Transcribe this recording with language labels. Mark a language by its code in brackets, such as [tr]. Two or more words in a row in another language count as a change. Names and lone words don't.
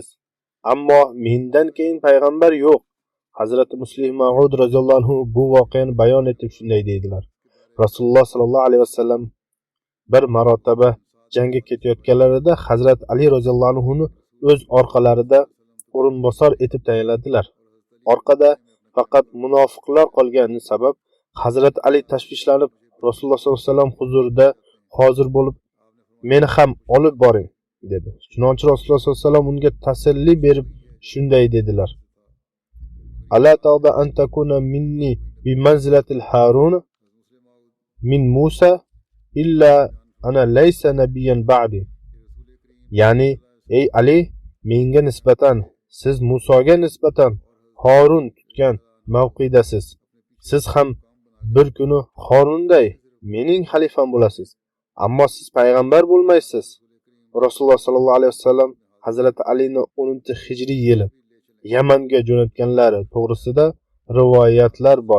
[uz] Ammo mendan keyin payg'ambar yo'q." Hazrati Muslim Ma'ud [ar] رضي الله عنه [uz] bu voqeani bayon etib shunday deydilar: Rasululloh [ar] صلى الله عليه وسلم [uz] bir marotaba jangga ketayotganlarida Hazrat Ali [ar] رضي الله عنه [uz] ni o'z orqalarida o'rinbosar etib tayinladilar. Orqada faqat munofiqlar qolgani sabab Hazrat Ali tashvishlanib Rasululloh [ar] صلى الله عليه وسلم [uz] huzurida hozir bo'lib, "Meni ham olib boring" dedi. Chunonchi Rasululloh [ar] صلى الله عليه وسلم [uz] unga tasalli berib shunday dedilar: [ar] "ألا ترضى أن تكون مني بمنزلة هارون من موسى إلا أنا ليس نبيا بعدي." [uz] Ya'ni, ey Ali, menga nisbatan siz Musoga nisbatan Horun tutgan mavqidasiz. Siz ham bir kuni Horunday mening xalifam bo'lasiz, ammo siz payg'ambar bo'lmaysiz. Rasululloh [ar] صلى الله عليه وسلم [uz] Hazrati Alini 10-hijriy yili Yamanga jo'natganlari to'g'risida rivoyatlar bor.